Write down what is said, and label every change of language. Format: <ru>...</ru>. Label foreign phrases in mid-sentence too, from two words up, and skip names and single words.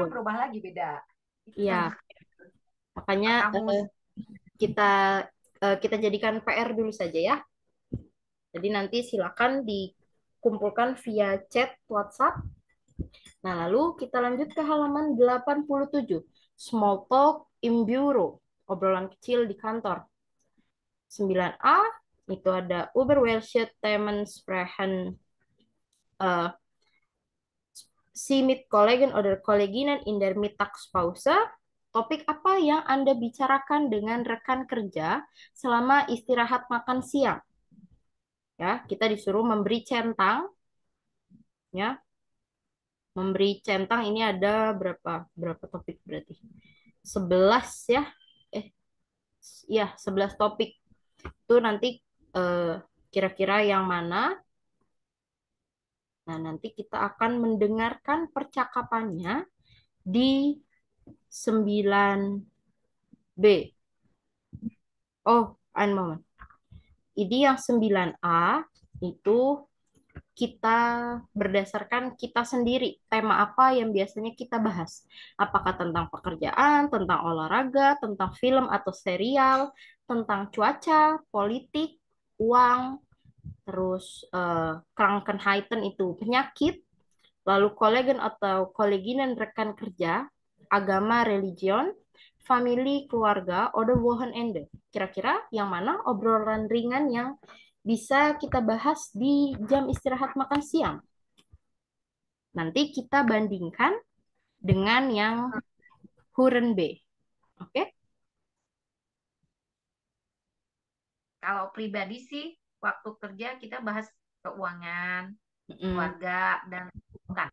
<id>kan berubah lagi, beda. Iya. Makanya kita kita jadikan PR dulu saja ya. Jadi nanti silakan dikumpulkan via chat WhatsApp. Nah, lalu kita lanjut ke halaman 87.</id> <en>Small talk in bureau.</en> <id>Obrolan kecil di kantor.</id> <de>9A</de> <id>itu ada</id> <de>über welche Themen sprechen Sie mit Kollegen oder Kolleginnen in der Mittagspause.</de> <id>Topik apa yang Anda bicarakan dengan rekan kerja selama istirahat makan siang? Ya, kita disuruh memberi centang. Ya, memberi centang ini ada berapa topik berarti? 11 ya. Ya, 11 topik. Itu nanti kira-kira yang mana? Nah, nanti kita akan mendengarkan percakapannya di 9B.</id> <de>Oh, ein moment.</de> <id>Ini yang 9A itu kita berdasarkan kita sendiri. Tema apa yang biasanya kita bahas? Apakah tentang pekerjaan, tentang olahraga, tentang film atau serial, tentang cuaca, politik, uang, terus Krankheiten itu penyakit, lalu kolegen atau koleginan rekan kerja, agama,</id> <en>religion, family,</en> <id>keluarga,</id> <de>oder Wochenende.</de> <id>Kira-kira yang mana obrolan ringan yang bisa kita bahas di jam istirahat makan siang? Nanti kita bandingkan dengan yang Huren B. Oke? Kalau pribadi sih, waktu kerja kita bahas keuangan, keluarga, dan bukan.</id>